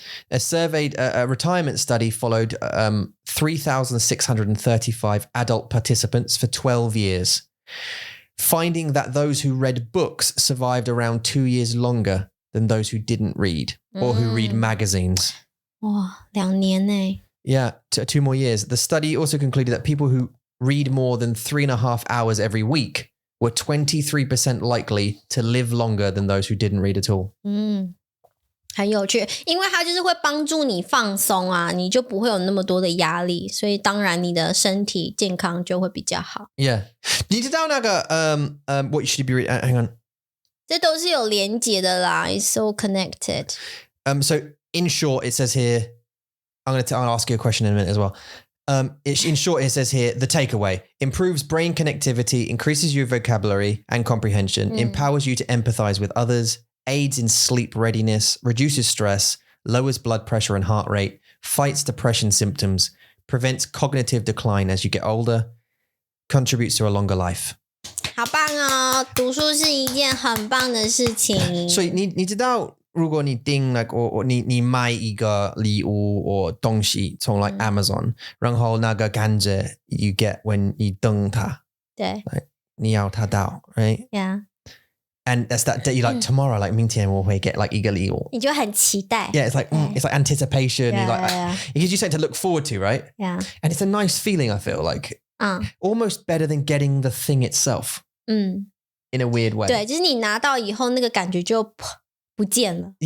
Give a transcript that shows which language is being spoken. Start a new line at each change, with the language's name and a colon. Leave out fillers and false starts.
English: A retirement study followed 3,635 adult participants for 12 years, finding that those who read books survived around 2 years longer than those who didn't read or who read magazines.
Chinese: 哇，2年呢
English: Yeah, 2 more years. The study also concluded that people who read more than 3.5 hours every week were 23% likely to live longer than those who didn't read at all.
Chinese: 很有趣，因为它就是会帮助你放松啊，你就不会有那么多的压力，所以当然你的身体健康就会比较好。
English: Yeah.
Chinese: 你知道那个
English: what should you be reading? Hang on.
Chinese: 这都是有连结的啦 ，
English: it's so connected. So in short, it says here, I'll ask you a question in a minute as well. In short, it says here, the takeaway improves brain connectivity, increases your vocabulary and comprehension, empowers you to empathize with others, aids in sleep readiness, reduces stress, lowers blood pressure and heart rate, fights depression symptoms, prevents cognitive decline as you get older, contributes to a longer life.
Chinese: 好棒哦，读书是一件很棒的事情。所以你知道如果你订 like 你买一个礼物或东西从 like Amazon，然后那个感觉
English: you get when
Chinese: 你等它，对， like 你要它到 right
English: yeah. And that's that day you like tomorrow like
Chinese: 明天我会
English: get like
Chinese: 一个礼物，
English: 你就很期待。 Yeah, it's like it's like anticipation. Yeah, like yeah. it gives you something to look forward to, right? Yeah. And it's a nice feeling. I feel like almost better than getting the thing itself. In a weird way.
Chinese: 对，就是你拿到以后那个感觉就不见了。